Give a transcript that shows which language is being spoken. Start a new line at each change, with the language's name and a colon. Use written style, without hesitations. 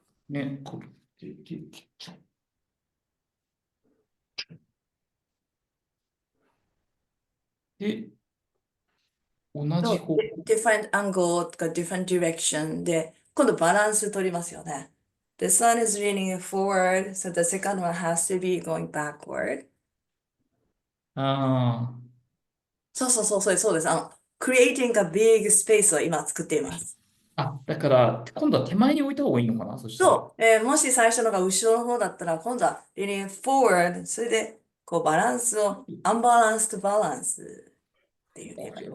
Japanese: ね、これ、切っちゃう。で、同じ方向。
English: different angle
Japanese: とか
English: different direction
Japanese: で、今度バランス取りますよね。
English: The sun is leaning forward, so the second one has to be going backward.
Japanese: そうです。
English: creating a big space
Japanese: を今作っています。だから、今度は手前に置いた方がいいのかな、そしたら。そう、もし最初のが後ろの方だったら、今度は
English: leaning forward、
Japanese: それで、こうバランスを、アンバランスとバランスっていうね。